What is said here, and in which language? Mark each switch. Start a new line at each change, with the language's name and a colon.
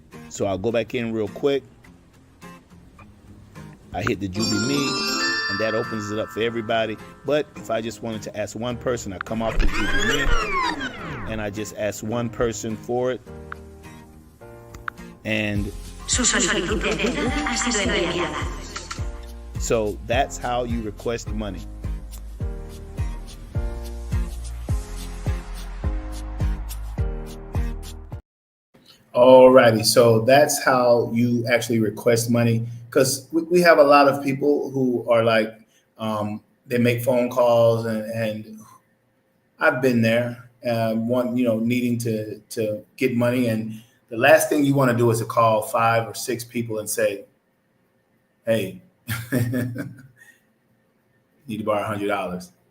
English: So I'll go back in real quick. I hit the Jubielee, and that opens it up for everybody. But if I just wanted to ask one person, I come off the Jubielee and I just ask one person for it. And
Spanish: Su solicitud de ayuda ha sido enviada.
English: So that's how you request money. Alrighty, so that's how you actually request money, because we have a lot of people who are like, they make phone calls, and I've been there, needing to get money, and the last thing you want to do is to call 5 or 6 people and say, hey, need to borrow $100.